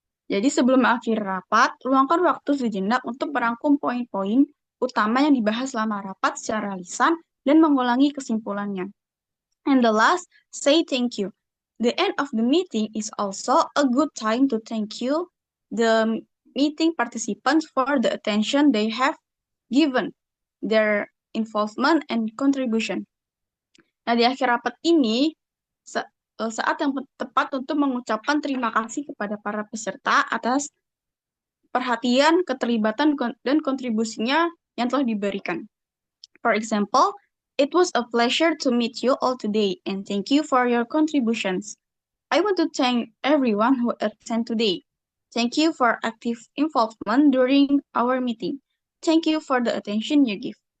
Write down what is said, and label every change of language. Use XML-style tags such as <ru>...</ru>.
<id>Jadi sebelum akhir rapat, luangkan waktu sejenak untuk merangkum poin-poin utama yang dibahas selama rapat secara lisan dan mengulangi kesimpulannya.</id> <en>And the last, say thank you. The end of the meeting is also a good time to thank you the meeting participants for the attention they have given, their involvement and contribution.</en> <id>Nah, di akhir rapat ini, saat yang tepat untuk mengucapkan terima kasih kepada para peserta atas perhatian, keterlibatan, dan kontribusinya yang telah diberikan.</id> <en>For example, it was a pleasure to meet you all today, and thank you for your contributions. I want to thank everyone who attended today. Thank you for active involvement during our meeting. Thank you for the attention you give.</en>